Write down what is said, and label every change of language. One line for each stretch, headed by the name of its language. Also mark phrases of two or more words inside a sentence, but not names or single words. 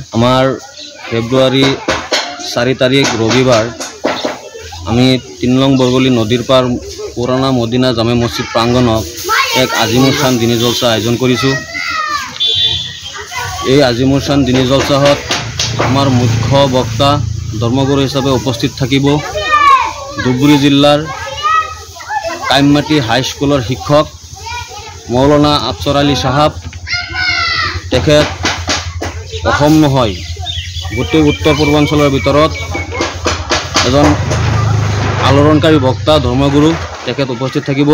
Assamese: আমার ফেব্রুয়ারি 4 তারিখ রবিবার আমি 3 নং বরগলি নদীর পার পুরানা মদিনা জামে মসজিদ প্রাঙ্গণত এক আজিমুর শান দিনী জলসা আয়োজন কৰিছোঁ। এই আজিমুর শান দিনী জলসাত আমার মুখ্য বক্তা ধর্মগুরু হিসাবে উপস্থিত থাকিব ধুবুৰী জিলাৰ কাইমমাটি
English: high school
Assamese: শিক্ষক মৌলানা আফছৰ আলী সাহাব। তেখেত অসম নহয় গোটেই উত্তৰ পূৰ্বাঞ্চলৰ ভিতৰত এজন আলোড়নকাৰী বক্তা ধৰ্মগুৰু তেখেত উপস্থিত থাকিব।